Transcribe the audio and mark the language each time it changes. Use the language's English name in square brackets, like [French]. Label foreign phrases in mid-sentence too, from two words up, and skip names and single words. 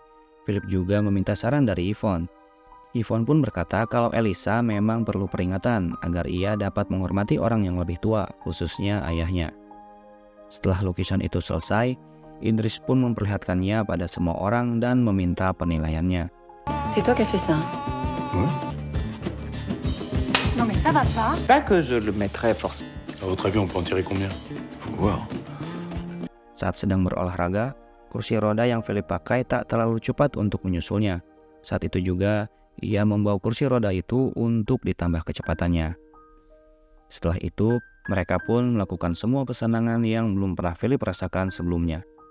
[Indonesian] Philip juga meminta saran dari Yvonne. Yvonne pun berkata kalau Elisa memang perlu peringatan agar ia dapat menghormati orang yang lebih tua, khususnya ayahnya. Setelah lukisan itu selesai, Idris pun memperlihatkannya pada semua orang dan meminta penilaiannya. [French] C'est toi qui as fait ça? Ouais. Non mais ça va pas. Pas que je le mettrais forcément. À votre avis, on peut en tirer combien? Faut voir. [Indonesian] Saat sedang berolahraga, kursi roda yang Philip pakai tak terlalu cepat untuk menyusulnya. Saat itu juga, ia membawa kursi roda itu untuk ditambah kecepatannya. Setelah itu, mereka pun melakukan semua kesenangan yang belum pernah Philip rasakan sebelumnya.